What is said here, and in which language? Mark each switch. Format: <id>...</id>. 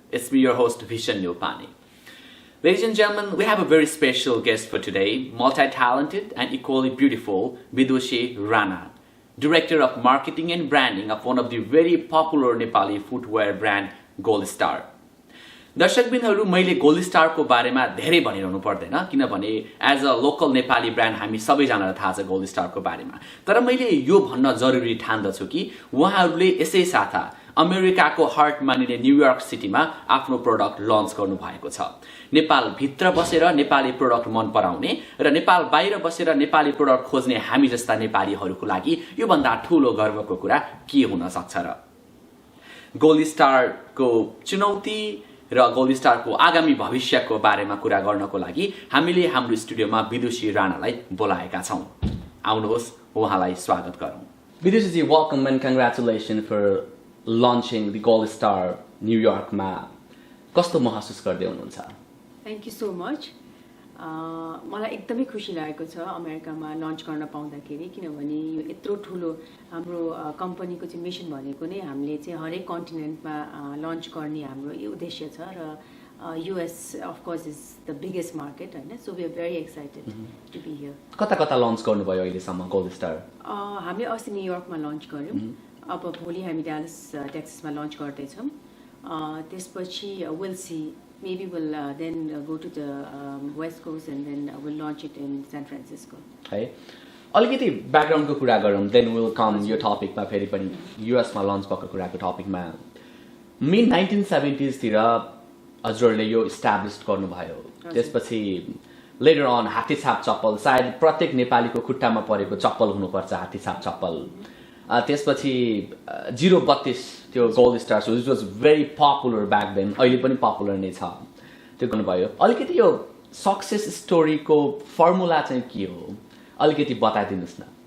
<en>It's me, your host, Vishen Nilpani. Ladies and gentlemen, we have a very special guest for today, multi-talented and equally beautiful Vidushi Rana, Director of Marketing and Branding of one of the very popular Nepali footwear brand Gold Star.</en> <ne>दर्शकबिनहरु मैले gold स्टारको बारेमा धेरै भनिरहनु पर्दैन किनभने</ne> <en>as a local Nepali brand</en> <ne>हामी सबैजनालाई थाहा छ gold स्टारको बारेमा तर मैले यो भन्न जरुरी ठान्दछु कि उहाँहरूले यसै साथ अमेरिकाको हार्ट मानिने न्यूयर्क सिटीमा आफ्नो प्रोडक्ट लन्च गर्नु भएको छ नेपाल भित्र बसेर नेपाली प्रोडक्ट मन पराउने र नेपाल बाहिर बसेर नेपाली प्रोडक्ट खोज्ने हामी जस्ता नेपालीहरुको लागि यो भन्दा ठूलो गर्वको कुरा के हुन सक्छ र गोल्ड स्टारको चुनौती र गोल्ड स्टारको आगामी भविष्यको बारेमा कुरा गर्नको लागि हामीले हाम्रो स्टुडियोमा विदुषी राणालाई बोलाएका छौं आउनुहोस् उहाँलाई स्वागत गरौं</ne> <en>Vidushi ji, welcome and congratulations for launching the Gold Star New York</en> <ne>मा कस्तो महसुस गर्दै हुनुहुन्छ</ne> <en>Thank you so much.</en> <ne>मलाई एकदमै खुसी लागेको छ अमेरिकामा लन्च गर्न पाउँदाखेरि किनभने यो यत्रो ठुलो हाम्रो कम्पनीको चाहिँ मिशन भनेको नै हामीले चाहिँ हरेक कन्टिनेन्टमा लन्च गर्ने हाम्रो यो उद्देश्य छ र</ne> <en>US of course is the biggest market हैन so we are very excited to be here.</en> <ne>कता कता लन्च गर्नुभयो अहिलेसम्म गोल्ड स्टार हामीले अस्ति न्यूयर्कमा लन्च गर्यौं अब भोलि हामी डालस टेक्सासमा लन्च गर्दै छौं त्यसपछि</ne> <en>we'll see maybe we'll then go to the West Coast and then we'll launch it in San Francisco.</en> <ne>है अलिकति ब्याकग्राउन्डको कुरा गरौँ</ne> <en>then we'll come</en> <ne>यो टपिकमा फेरि पनि US मा लन्च भएको कुराको टपिकमा मिड 1970s तिर हजुरले यो एस्टाब्लिश गर्नुभयो त्यसपछि लेटर अन हात्तीछाप चप्पल सायद प्रत्येक नेपालीको खुट्टामा परेको चप्पल हुनुपर्छ हात्तीछाप चप्पल त्यसपछि 032 त्यो gold star</ne> <en>so it was very popular back then</en> <ne>अहिले पनि पपुलर नै छ त्यो गर्नुभयो अलिकति यो सक्सेस स्टोरीको फर्मुला चाहिँ के हो अलिकति बताइदिनुस् न</ne>